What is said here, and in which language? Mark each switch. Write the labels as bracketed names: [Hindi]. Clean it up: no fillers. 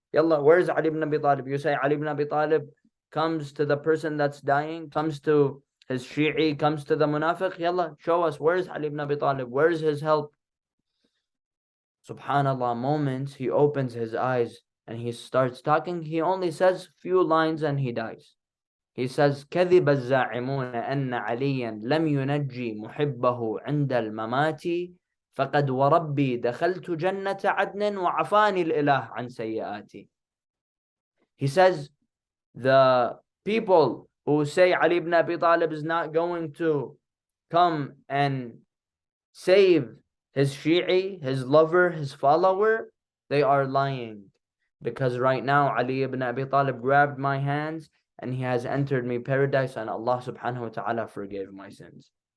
[English] Yalla, where's Ali ibn Abi Talib? You say Ali ibn Abi Talib comes to the person that's dying, comes to his Shi'i, comes to the Munafiq. Yalla, show us, where's Ali ibn Abi Talib? Where's his help? Subhanallah, moments he opens his eyes and he starts talking. He only says few lines and he dies. [Arabic] He says, كذب الزاعمون أن عليا لم ينجي محبه عند الممات فقد وربي دخلت جنة عدن وعفاني الإله عن سيئاتي. [English] He says, the people who say Ali ibn Abi Talib is not going to come and save his Shi'i, his lover, his follower, they are lying. Because right now Ali ibn Abi Talib grabbed my hands and he has entered me paradise, and Allah subhanahu wa ta'ala forgave my sins.